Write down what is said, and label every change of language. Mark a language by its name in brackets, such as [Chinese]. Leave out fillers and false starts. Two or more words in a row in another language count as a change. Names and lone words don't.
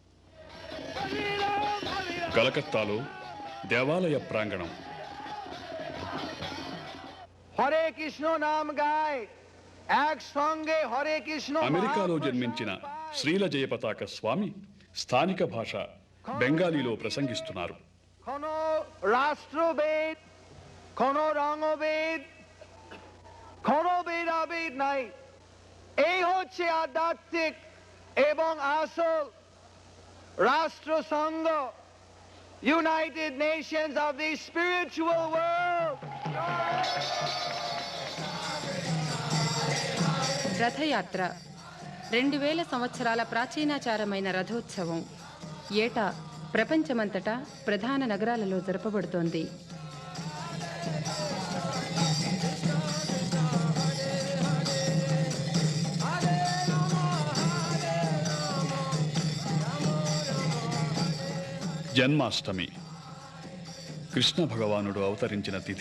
[Telugu] కలకత్తాలో దేవాలయ ప్రాంగణం. [Bangla] হরে কৃষ্ণ নাম গায় এক সঙ্গে হরে কৃষ্ণ. [Telugu] అమెరికాలో జన్మించిన శ్రీల జయపతాక స్వామి స్థానిక భాష బెంగాలీలో ప్రసంగిస్తున్నారు. [Bangla] কোনো রাষ্ট্রভেদ, কোনো রঙভেদ, কোনো ভেদাভেদ নাই। এই হচ্ছে আধ্যাত্মিক এবং আসল রাষ্ট্রসংঘ, [English] United Nations of the spiritual world. [Telugu] రథయాత్ర 2000 సంవత్సరాల ప్రాచీనాచారమైన రథోత్సవం ఏటా ప్రపంచమంతటా ప్రధాన నగరాలలో జరపబడుతోంది. జన్మాష్టమి కృష్ణ భగవానుడు అవతరించిన తిథి.